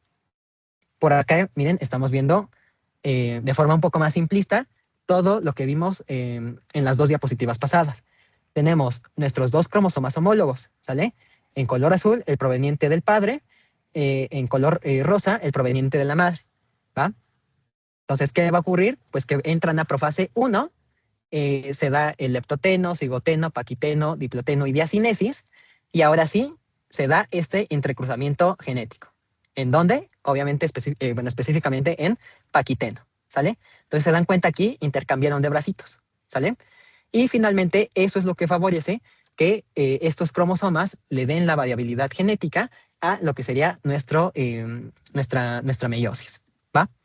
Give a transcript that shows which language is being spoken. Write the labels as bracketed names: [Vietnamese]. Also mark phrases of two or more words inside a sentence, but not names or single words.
[Spanish] Por acá, miren, estamos viendo de forma un poco más simplista todo lo que vimos en las dos diapositivas pasadas. Tenemos nuestros dos cromosomas homólogos, ¿sale? En color azul, el proveniente del padre, en color rosa, el proveniente de la madre, ¿va? Entonces, ¿qué va a ocurrir? Pues que entran a profase 1, se da el leptoteno, cigoteno, paquiteno, diploteno y diacinesis, y ahora sí se da este entrecruzamiento genético. ¿En dónde? Obviamente, específicamente en paquiteno, ¿sale? Entonces, se dan cuenta aquí, intercambiaron de bracitos, ¿sale? Y finalmente, eso es lo que favorece que estos cromosomas le den la variabilidad genética a lo que sería nuestra meiosis, ¿va?